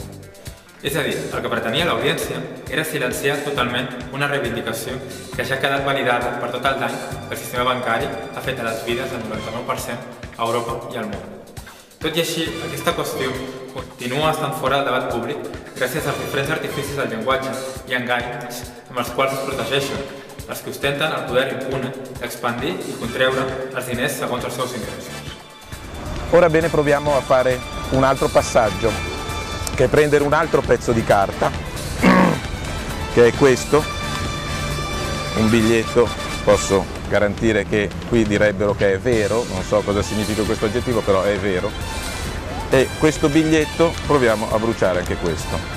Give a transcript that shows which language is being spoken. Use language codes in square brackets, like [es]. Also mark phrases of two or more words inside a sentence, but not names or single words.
[ca] És a dir, el que pretenia l'audiència era silenciar totalment una reivindicació que ja ha quedat validada per tot el dany que el sistema bancari ha fet a les vides del 99% a Europa i al món. Tot i així, aquesta qüestió continua estant fora del debat públic gràcies als diferents artificis del llenguatge i enganys amb els quals es protegeixen els que ostenten el poder impune d'expandir i contreure els diners segons els seus interessos. [it] Ora bene, proviamo a fare un altro passaggio, che è prendere un altro pezzo di carta, che è questo, un biglietto, posso garantire che qui direbbero che è vero, non so cosa significa questo aggettivo, però è vero, e questo biglietto proviamo a bruciare anche questo.